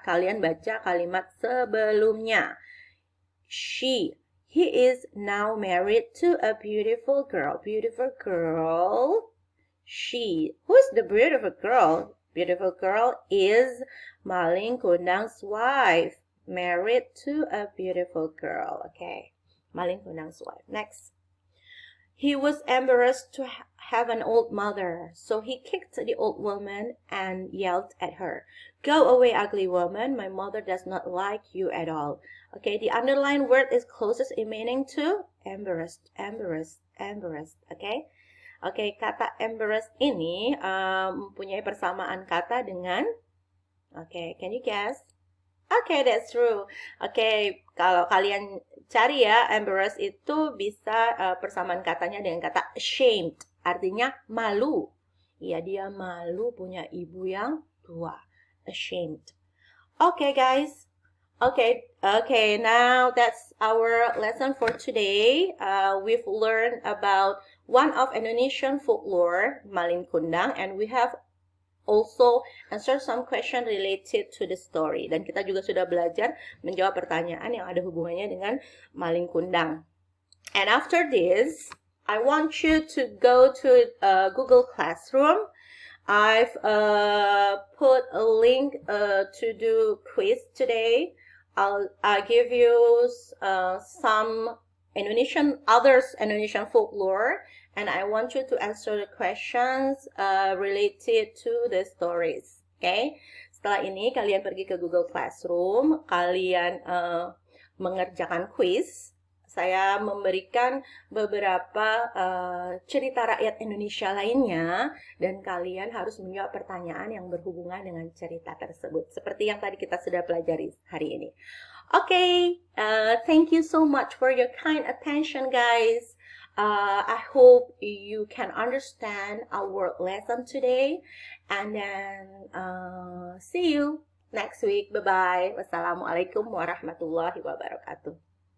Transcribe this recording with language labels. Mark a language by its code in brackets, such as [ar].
[id] Kalian baca kalimat sebelumnya. [en] He is now married to a beautiful girl. Beautiful girl. She. Who's the beautiful girl? Beautiful girl is Malin Kundang's wife. Married to a beautiful girl. Okay. Malin Kundang's wife. Next. He was embarrassed to have an old mother, so he kicked the old woman and yelled at her. Go away, ugly woman. My mother does not like you at all. Okay, the underlined word is closest in meaning to embarrassed, embarrassed, embarrassed. [id] Okay, okay, kata embarrassed ini mempunyai persamaan kata dengan, okay, [en] can you guess? Okay, that's true. [id] Okay, kalau kalian cari ya, embarrassed itu bisa persamaan katanya dengan kata ashamed. Artinya malu. Ya, dia malu punya ibu yang tua. [en] Ashamed. Okay, guys. Okay, now that's our lesson for today. We've learned about one of Indonesian folklore, Malin Kundang, and we have also answer some question related to the story. [id] Dan kita juga sudah belajar menjawab pertanyaan yang ada hubungannya dengan Malin Kundang. [en] And after this, I want you to go to Google Classroom. I've put a link to do quiz today. I'll give you some others Indonesian folklore, and I want you to answer the questions related to the stories. [id] Okay? Setelah ini kalian pergi ke Google Classroom, kalian mengerjakan quiz. Saya memberikan beberapa cerita rakyat Indonesia lainnya, dan kalian harus menjawab pertanyaan yang berhubungan dengan cerita tersebut, seperti yang tadi kita sudah pelajari hari ini. [en] Okay, thank you so much for your kind attention, guys. I hope you can understand our lesson today, and then see you next week. Bye-bye. [ar] Wassalamualaikum warahmatullahi wabarakatuh.